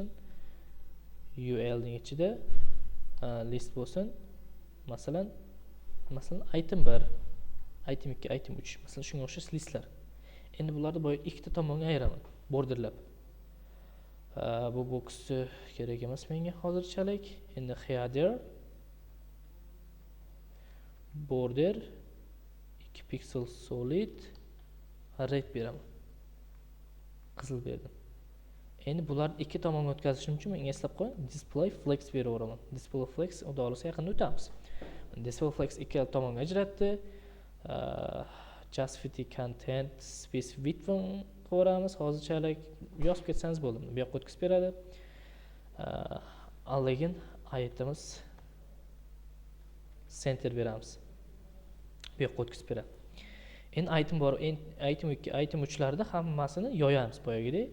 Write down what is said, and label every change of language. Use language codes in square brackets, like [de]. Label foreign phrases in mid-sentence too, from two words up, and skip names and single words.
[uz] URL ning ichida list bo'lsin. Masalan item 1, item 2, item 3. Masalan, shunga o'xshash listlar. Endi bularni boya ikkita tomonga ayiraman, borderlab. Bu boksni kerak emas menga hozirchalik. [en] Endi header border 2 pixel solid red beraman. [uz] Qizil berdim. Endi bularni ikki tomonga o'tkazishim uchun men eslab qo'ying, [en] display flex [uz] beraveraman. [en] Display flex [uz] xudo xolasa yaqinda o'tamiz. [en] Display flex [uz] ikki tomonga ajratdi. [en] Justify content space width qo'yamiz. [uz] Hozirchalik yozib ketsangiz bo'ldi. Bu yoqqa o'tkazib beradi. Align itemimiz center beramiz. Bu yoqqa o'tkazib beradi. Endi item bor, item 2, item 3larda hammasini yoyamiz boyagidek.